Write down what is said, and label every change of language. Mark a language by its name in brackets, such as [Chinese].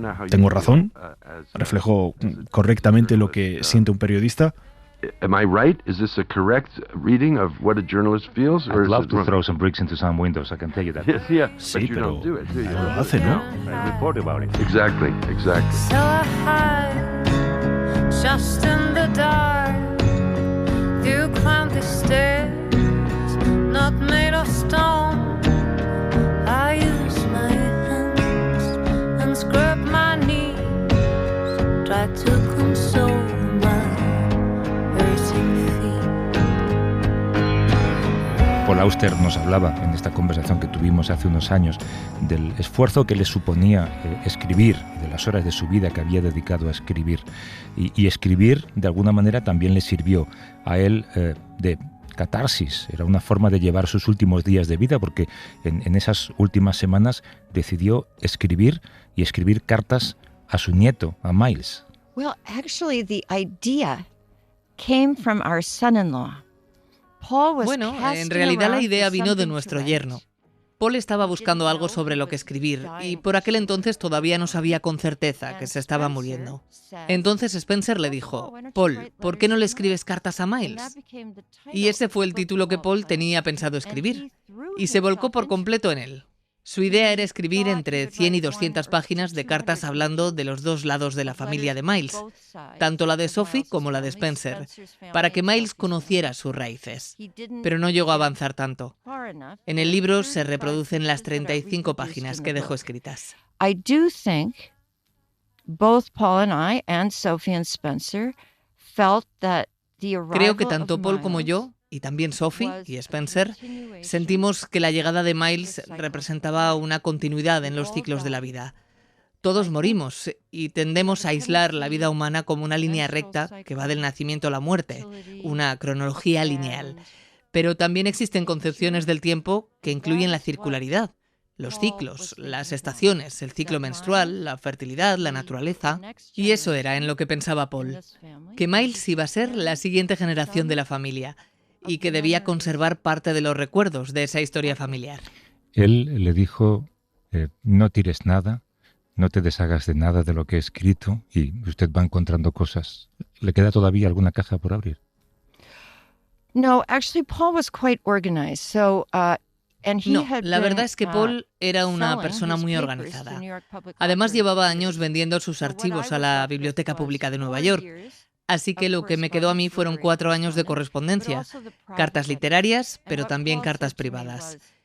[Spanish] ¿Tengo razón? ¿Reflejo correctamente lo que siente un periodista? [English] Am I right? Is this a correct reading of what a journalist feels? I'd love to throw some bricks into some windows, I can tell you that. Yes, yeah. [Spanish] Sí, [English] but you [Spanish] pero [English] don't do it, do you? [Spanish] no lo hace, ¿no? [English] I report about it. Exactly, exactly. So I hide just in the dark. You climb the stairs, not made of stone. I use my hands and scrub my knees, try to console my hurting feet. [Spanish] Paul Auster nos hablaba en esta conversación que tuvimos hace unos años del esfuerzo que le suponía escribir, de las horas de su vida que había dedicado a escribir. Y escribir, de alguna manera, también le sirvió a él de catarsis. Era una forma de llevar sus últimos días de vida, porque en esas últimas semanas decidió escribir y escribir cartas a su nieto, a Miles. [English] Well, actually, the idea came from our son-in-law. [Spanish] Bueno, en realidad la idea vino de nuestro yerno. Paul estaba buscando algo sobre lo que escribir y por aquel entonces todavía no sabía con certeza que se estaba muriendo. Entonces Spencer le dijo, Paul, ¿por qué no le escribes cartas a Miles? Y ese fue el título que Paul tenía pensado escribir y se volcó por completo en él. Su idea era escribir entre 100 y 200 páginas de cartas hablando de los dos lados de la familia de Miles, tanto la de Sophie como la de Spencer, para que Miles conociera sus raíces. Pero no llegó a avanzar tanto. En el libro se reproducen las 35 páginas que dejó escritas. [English] I do think both Paul and I and Sophie and Spencer felt that the arrival [Spanish] Creo que tanto [English] of [Spanish] Paul como [English] Miles [Spanish] yo, y también Sophie y Spencer, sentimos que la llegada de Miles representaba una continuidad en los ciclos de la vida. Todos morimos y tendemos a aislar la vida humana como una línea recta que va del nacimiento a la muerte, una cronología lineal. Pero también existen concepciones del tiempo que incluyen la circularidad, los ciclos, las estaciones, el ciclo menstrual, la fertilidad, la naturaleza. Y eso era en lo que pensaba Paul, que Miles iba a ser la siguiente generación de la familia y que debía conservar parte de los recuerdos de esa historia familiar. Él le dijo, no tires nada, no te deshagas de nada de lo que he escrito, y usted va encontrando cosas. ¿Le queda todavía alguna caja por abrir? [English] No, actually Paul was quite organized. So, [Spanish] No, la verdad es que Paul era una persona muy organizada. Además, llevaba años vendiendo sus archivos a la Biblioteca Pública de Nueva York. Así que lo que me quedó a mí fueron 4 años de correspondencia, cartas literarias, pero también cartas privadas.